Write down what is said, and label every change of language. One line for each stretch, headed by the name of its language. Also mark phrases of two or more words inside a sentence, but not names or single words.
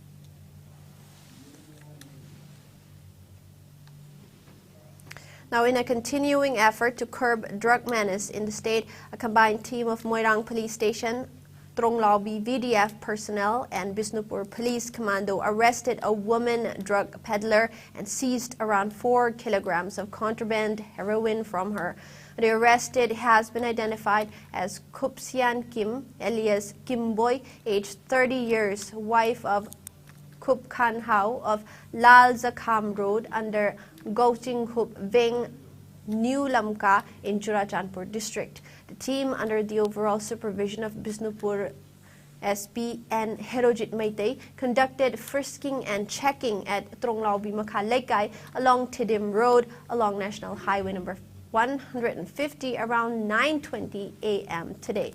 English: Now, in a continuing effort to curb drug menace in the state, a combined team of Moirang Police Station, Tronglaubi VDF personnel, and Bisnupur Police Commando arrested a woman drug peddler and seized around 4 kilograms of contraband heroin from her. The arrested has been identified as Kupsian Kim, alias Kim Boy, aged 30 years, wife of Kup Khan Hao of Lal Zakham Road under Gauting Hup Veng New Lamka in Churachandpur district. The team, under the overall supervision of Bisnupur SP and Herojit Meitei, conducted frisking and checking at Tronglaubi Makha Lekai along Tidim Road along National Highway number 150 around 9:20 a.m. today.